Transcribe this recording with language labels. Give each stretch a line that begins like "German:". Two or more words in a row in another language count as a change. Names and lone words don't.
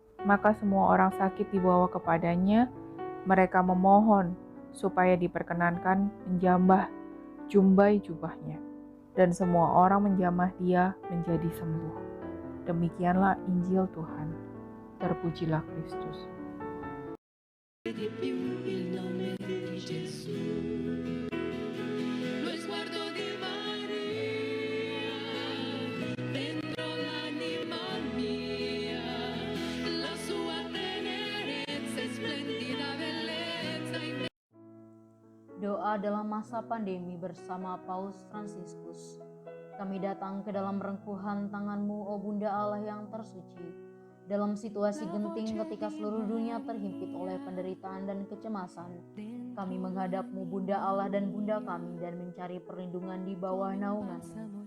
Indonesian: Maka semua orang sakit dibawa kepadanya, mereka memohon supaya diperkenankan menjamah jumbai jubahnya. Dan semua orang menjamah dia menjadi sembuh. Demikianlah Injil Tuhan. Terpujilah Kristus.
Italian: Di più il nome di Gesù. Lo sguardo di Maria dentro l'anima mia, la sua tenerezza e splendida bellezza in
Indonesian: Doa dalam masa pandemi bersama Paus Fransiskus. Kami datang ke dalam rengkuhan tangan-Mu, O Bunda Allah yang tersuci. Dalam situasi genting ketika seluruh dunia terhimpit oleh penderitaan dan kecemasan, kami menghadap-Mu, Bunda Allah dan Bunda kami, dan mencari perlindungan di bawah naungan-Mu.